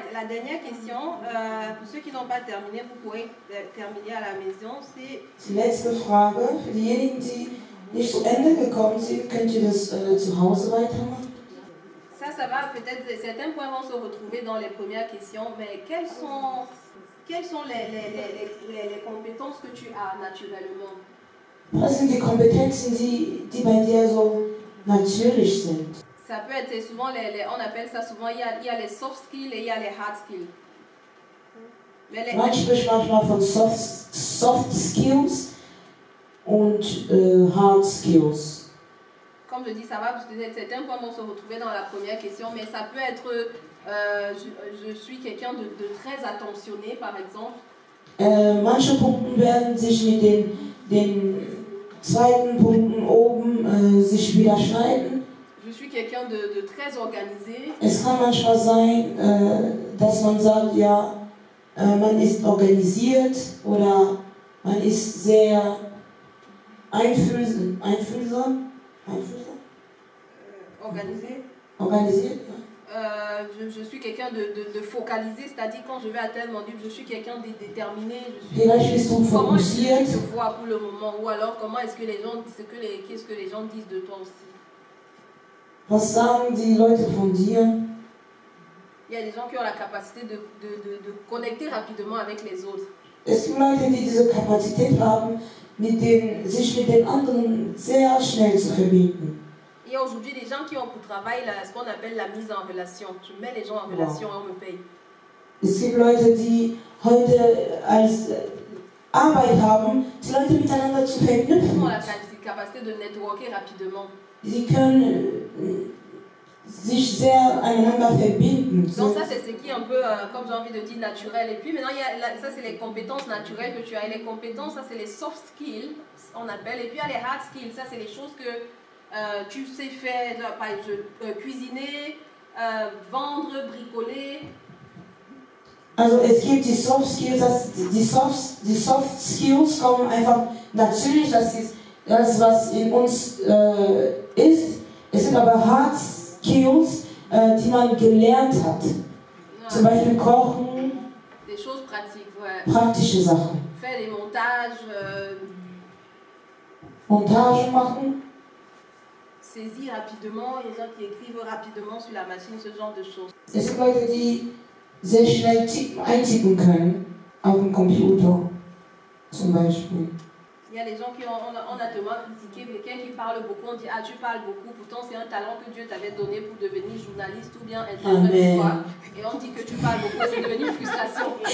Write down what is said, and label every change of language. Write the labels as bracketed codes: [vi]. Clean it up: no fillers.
[fr] dernière question, pour ceux qui n'ont pas terminé, vous pourrez terminer à la maison, c'est [de] Die letzte Frage, für diejenigen, die nicht zu Ende gekommen sind, könnt ihr das zu Hause weitermachen? [fr] ça va peut-être, certains points vont se retrouver dans les premières questions, mais quelles sont les compétences que tu as naturellement? [de] Was sind die Kompetenzen, die bei dir so natürlich sind? [fr] Ça peut être souvent, on appelle ça souvent, il y a les soft skills et il y a les hard skills. Mais [de] Man spricht manchmal von soft skills und hard skills. [fr] Comme je dis, ça va, parce que certains points vont se retrouver dans la première question, mais ça peut être, je suis quelqu'un de très attentionné, par exemple. [de] Manche Punkte werden sich mit den zweiten Punkten oben sich überschneiden. [fr] Je suis quelqu'un de très organisé. [de] Es kann manchmal sein, dass man sagt, ja, man ist organisiert oder man ist sehr einfühlsam. [fr] Organisé. [de] Organisiert. [fr] Je suis quelqu'un de focalisé, c'est-à-dire quand je vais atteindre mon but, je suis quelqu'un de déterminé. [de] Vielleicht bist du [fr] Comment est-ce que [de] fokussiert. [fr] tu te vois pour le moment, ou alors comment est-ce que les gens, qu'est-ce que les gens disent de toi aussi. [de] Was sagen die Leute von dir? [fr] Il y a des gens qui ont la capacité de connecter rapidement avec les autres. [de] Es gibt Leute, die diese Kapazität haben, sich mit den anderen sehr schnell zu verbinden. [fr] Il y a aujourd'hui des gens qui ont pour travail ce qu'on appelle la mise en relation. Je mets les gens en relation et on me paye. [de] Es gibt Leute, die heute als Arbeit haben, die Leute miteinander zu [fr] Ils [de] verknüpfen. [fr] ont la capacité de networker rapidement. [de] Sie können sich sehr aneinander verbinden. [fr] Donc ça c'est ce qui est un peu, comme j'ai envie de dire, naturel. Et puis maintenant, ça c'est les compétences naturelles que tu as. Et les compétences, ça c'est les soft skills, on appelle. Et puis il y a les hard skills, ça c'est les choses que tu sais faire, par exemple, cuisiner, vendre, bricoler. [de] Also es gibt die Soft Skills, die Soft Skills kommen einfach natürlich, das ist das, was in uns ist. Es sind aber Hard Skills, die man gelernt hat. Zum Beispiel Kochen, [fr] Des choses pratiques, ouais. [de] praktische Sachen. [fr] Faire des montages, [de] Montage machen, [fr] saisir rapidement, les gens qui écrivent rapidement sur la machine, ce genre de choses. [de] es sind Leute, die sehr schnell eintippen können auf dem Computer, zum Beispiel. [fr] Il y a des gens qui on a tellement critiqué quelqu'un qui parle beaucoup, on dit ah tu parles beaucoup, pourtant c'est un talent que Dieu t'avait donné pour devenir journaliste ou bien interprète ou quoi. Et on dit que tu parles beaucoup, c'est devenu une frustration.